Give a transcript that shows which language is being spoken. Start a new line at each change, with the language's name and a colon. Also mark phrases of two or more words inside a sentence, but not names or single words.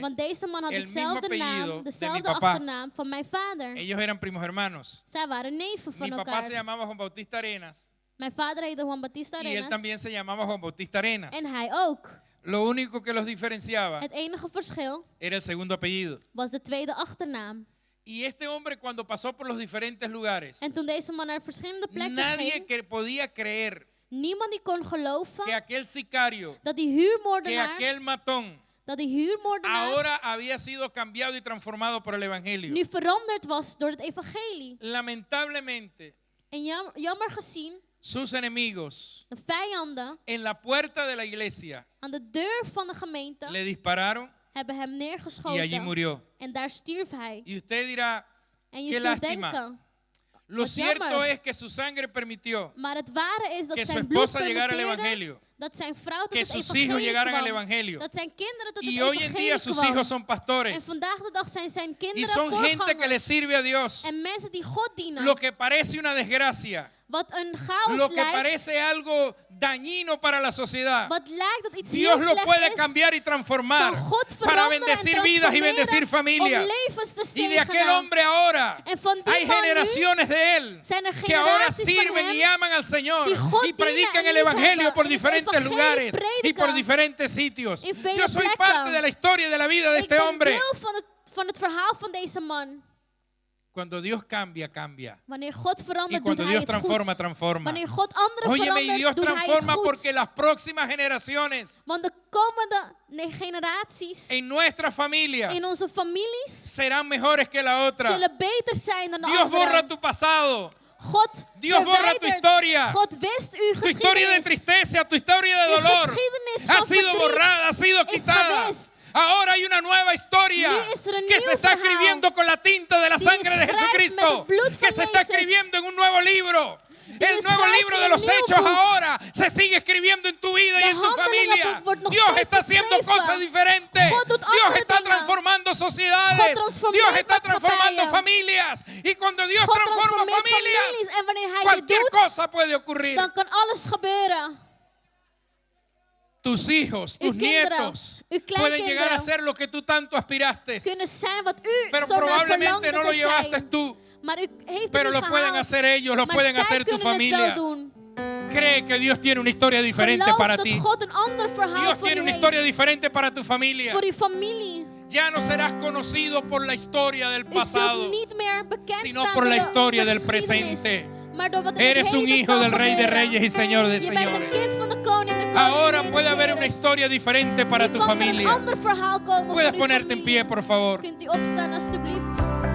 Dutch: Want deze man had
Spanish: el mismo
Dutch: dezelfde
Spanish: apellido
Dutch: naam, de dezelfde
Spanish: mi papá.
Dutch: achternaam van mijn vader.
Spanish: Ellos eran primos hermanos.
Dutch: Zij waren neven van
Spanish: Mi papá
Dutch: elkaar.
Spanish: se llamaba Juan Bautista Arenas
Dutch: Mijn vader heette Juan Bautista
Spanish: y él
Dutch: Arenas.
Spanish: también se llamaba Juan Bautista Arenas.
Dutch: En hij ook.
Spanish: Lo único que los diferenciaba
Dutch: Het enige verschil
Spanish: era el segundo apellido.
Dutch: was de tweede achternaam.
Spanish: Y este hombre cuando pasó por los diferentes lugares,
Dutch: En toen deze man naar verschillende plekken
Spanish: nadie
Dutch: ging,
Spanish: que podía creer
Dutch: niemand die kon
Spanish: que
Dutch: geloven
Spanish: aquel sicario,
Dutch: dat die
Spanish: que
Dutch: huurmoordenaar,
Spanish: aquel matón, ahora había sido cambiado y transformado por el evangelio.
Dutch: nu veranderd was door het evangelie.
Spanish: Lamentablemente,
Dutch: En jammer gezien,
Spanish: sus enemigos
Dutch: de vijanden
Spanish: en la puerta de la iglesia
Dutch: aan de deur van de gemeente
Spanish: le dispararon
Dutch: hebben hem
Spanish: y allí
Dutch: neergeschoten.
Spanish: murió.
Dutch: En daar stierf hij.
Spanish: Y usted dirá,
Dutch: En je
Spanish: qué
Dutch: zult
Spanish: lástima.
Dutch: denken,
Spanish: lo
Dutch: Wat
Spanish: cierto
Dutch: jammer.
Spanish: es que su sangre permitió
Dutch: maar het ware is dat
Spanish: que su
Dutch: zijn bloed
Spanish: esposa llegara al
Dutch: permitteerde
Spanish: evangelio,
Dutch: dat zijn vrouw tot
Spanish: que
Dutch: het
Spanish: sus hijos
Dutch: evangelie
Spanish: llegaran al
Dutch: kwam.
Spanish: evangelio.
Dutch: Dat zijn kinderen tot
Spanish: Y
Dutch: het
Spanish: hoy en
Dutch: evangelie
Spanish: día sus
Dutch: kwam.
Spanish: hijos son
Dutch: En
Spanish: pastores
Dutch: vandaag de dag zijn zijn
Spanish: y
Dutch: kinderen
Spanish: son gente que le
Dutch: voorgangers.
Spanish: sirve a Dios.
Dutch: En mensen die God dienen.
Spanish: Lo que parece una desgracia,
Dutch: Wat een chaos
Spanish: lo que
Dutch: lijkt.
Spanish: parece algo dañino para la sociedad,
Dutch: Wat lijkt dat iets
Spanish: Dios
Dutch: heel
Spanish: lo
Dutch: slecht
Spanish: puede
Dutch: is.
Spanish: cambiar y transformar
Dutch: Kan God
Spanish: para
Dutch: veranderen
Spanish: bendecir
Dutch: en
Spanish: vidas y
Dutch: transformeren
Spanish: bendecir
Dutch: om
Spanish: familias.
Dutch: levens te
Spanish: Y de aquel
Dutch: zegenen.
Spanish: hombre ahora
Dutch: En van die
Spanish: hay
Dutch: man nu
Spanish: generaciones de él
Dutch: zijn er
Spanish: que ahora
Dutch: generaties van
Spanish: sirven
Dutch: hem
Spanish: y aman al Señor
Dutch: die God
Spanish: y predican
Dutch: dienen
Spanish: el
Dutch: en
Spanish: evangelio
Dutch: liefhebben
Spanish: por
Dutch: en het
Spanish: diferentes
Dutch: evangelie
Spanish: lugares y
Dutch: prediken
Spanish: por diferentes sitios.
Dutch: in vele
Spanish: Yo soy
Dutch: plekken.
Spanish: parte de la historia y de la vida de
Dutch: Ik
Spanish: este
Dutch: ben
Spanish: hombre.
Dutch: deel van het verhaal van deze man.
Spanish: Cuando Dios cambia, cambia.
Dutch: Wanneer God
Spanish: Y
Dutch: verandert,
Spanish: cuando
Dutch: doet hij
Spanish: Dios
Dutch: het
Spanish: transforma,
Dutch: goed.
Spanish: transforma.
Dutch: Wanneer God anderen
Spanish: Óyeme, y
Dutch: verandert,
Spanish: Dios
Dutch: doet hij het
Spanish: transforma
Dutch: goed.
Spanish: porque las próximas generaciones
Dutch: Want de komende generaties
Spanish: en nuestras familias
Dutch: in onze families
Spanish: serán mejores que la otra.
Dutch: zullen beter zijn dan de
Spanish: Dios borra
Dutch: anderen.
Spanish: tu pasado,
Dutch: God
Spanish: Dios borra tu
Dutch: verwijdert.
Spanish: historia.
Dutch: God wist uw
Spanish: tu historia de
Dutch: geschiedenis.
Spanish: tristeza, tu historia de
Dutch: Uw
Spanish: dolor
Dutch: geschiedenis
Spanish: ha
Dutch: van
Spanish: sido
Dutch: verdriet
Spanish: borrada, ha sido
Dutch: is
Spanish: quitada.
Dutch: gewist.
Spanish: Ahora hay una nueva historia
Dutch: Nu is er een
Spanish: que
Dutch: nieuw
Spanish: se está
Dutch: verhaal
Spanish: escribiendo con la tinta de la
Dutch: die
Spanish: sangre de
Dutch: schrijft met
Spanish: Jesucristo,
Dutch: het bloed
Spanish: que
Dutch: van
Spanish: se está
Dutch: Jezus.
Spanish: escribiendo en un nuevo libro.
Dutch: Die
Spanish: El nuevo
Dutch: schrijft
Spanish: libro
Dutch: in
Spanish: de
Dutch: een
Spanish: los
Dutch: nieuw
Spanish: hechos
Dutch: boek.
Spanish: ahora se sigue escribiendo en tu vida y
Dutch: De
Spanish: en tu
Dutch: handelingen
Spanish: familia.
Dutch: wordt nog
Spanish: Dios
Dutch: steeds
Spanish: está haciendo
Dutch: geschreven.
Spanish: cosas diferentes.
Dutch: God doet
Spanish: Dios
Dutch: andere
Spanish: está
Dutch: dingen.
Spanish: transformando
Dutch: God
Spanish: sociedades.
Dutch: transformeert
Spanish: Dios está transformando
Dutch: maatschappijen.
Spanish: familias. Y cuando Dios
Dutch: God
Spanish: transforma
Dutch: transformeert
Spanish: familias,
Dutch: families. En wanneer hij dit
Spanish: cualquier
Dutch: doet,
Spanish: cosa puede ocurrir.
Dutch: dan kan alles gebeuren.
Spanish: Tus hijos, tus
Dutch: Uw kinderen,
Spanish: nietos
Dutch: uw
Spanish: pueden llegar a
Dutch: kleinkinderen
Spanish: ser lo que tú tanto aspiraste.
Dutch: kunnen zijn wat u
Spanish: Pero
Dutch: zo naar
Spanish: probablemente
Dutch: verlangde
Spanish: no lo
Dutch: te
Spanish: llevaste
Dutch: zijn.
Spanish: tú.
Dutch: Maar u heeft
Spanish: Pero
Dutch: het
Spanish: lo
Dutch: niet
Spanish: pueden
Dutch: gehaald.
Spanish: hacer ellos, lo
Dutch: Maar
Spanish: pueden
Dutch: zij
Spanish: hacer tus
Dutch: kunnen het wel
Spanish: familias.
Dutch: doen.
Spanish: Cree que Dios tiene una historia diferente
Dutch: Geloof
Spanish: para
Dutch: dat
Spanish: ti.
Dutch: God een ander verhaal
Spanish: Dios
Dutch: voor
Spanish: tiene
Dutch: u
Spanish: una
Dutch: heeft.
Spanish: historia diferente para tu familia.
Dutch: Voor uw familie.
Spanish: Ya no serás conocido por la historia del
Dutch: U
Spanish: pasado,
Dutch: zult niet meer bekend
Spanish: sino
Dutch: staan
Spanish: por
Dutch: door
Spanish: la
Dutch: de
Spanish: historia del
Dutch: geschiedenis,
Spanish: presente.
Dutch: maar door wat in het
Spanish: Eres un
Dutch: heden
Spanish: hijo
Dutch: zal
Spanish: del Rey de
Dutch: gebeuren.
Spanish: Reyes y Señor de
Dutch: Je bent een
Spanish: Señores.
Dutch: kind van de koning en de koning
Spanish: Ahora
Dutch: des
Spanish: puede haber una
Dutch: Heeres.
Spanish: historia diferente para
Dutch: Nu
Spanish: tu
Dutch: kan er een
Spanish: familia.
Dutch: ander verhaal komen
Spanish: Puedes
Dutch: voor uw
Spanish: ponerte en
Dutch: familie.
Spanish: pie, por favor.
Dutch: Kunt u opstaan alstublieft?